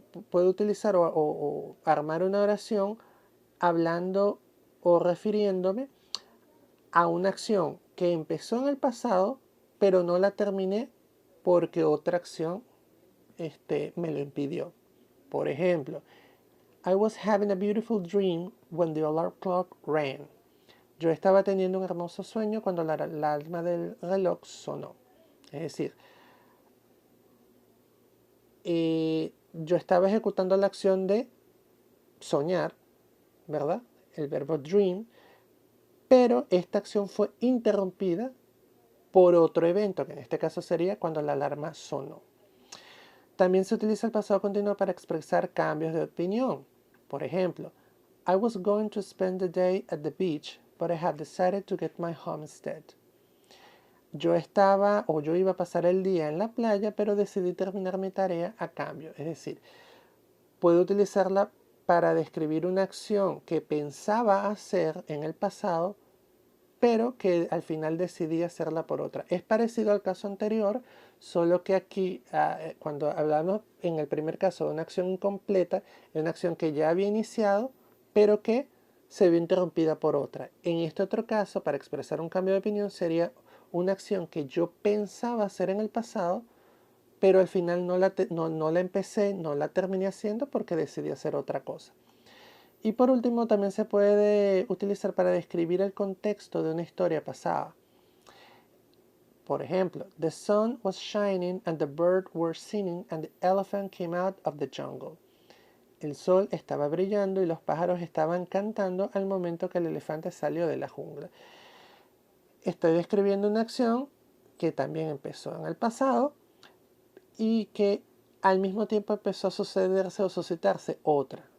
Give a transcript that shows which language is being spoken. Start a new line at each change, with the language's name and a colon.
Spanish: Puedo utilizar o armar una oración hablando o refiriéndome a una acción que empezó en el pasado, pero no la terminé porque otra acción me lo impidió. Por ejemplo,
English: I was having a beautiful dream when the alarm clock rang.
Spanish: Yo estaba teniendo un hermoso sueño cuando la alarma del reloj sonó. Es decir, yo estaba ejecutando la acción de soñar, ¿verdad? El verbo dream, pero esta acción fue interrumpida por otro evento, que en este caso sería cuando la alarma sonó. También se utiliza el pasado continuo para expresar cambios de opinión. Por ejemplo,
English: I was going to spend the day at the beach, but I have decided to get my homestead.
Spanish: yo estaba o yo iba a pasar el día en la playa, pero decidí terminar mi tarea a cambio. Es decir, puedo utilizarla para describir una acción que pensaba hacer en el pasado, pero que al final decidí hacerla por otra. Es parecido al caso anterior, solo que aquí, cuando hablamos en el primer caso de una acción incompleta, es una acción que ya había iniciado, pero que se vio interrumpida por otra. En este otro caso, para expresar un cambio de opinión, sería una acción que yo pensaba hacer en el pasado, pero al final no la empecé, no la terminé haciendo porque decidí hacer otra cosa. Y por último, también se puede utilizar para describir el contexto de una historia pasada. Por ejemplo,
English: the sun was shining and the birds were singing and the elephant came out of the jungle.
Spanish: El sol estaba brillando y los pájaros estaban cantando al momento que el elefante salió de la jungla. Estoy describiendo una acción que también empezó en el pasado y que al mismo tiempo empezó a sucederse o suscitarse otra.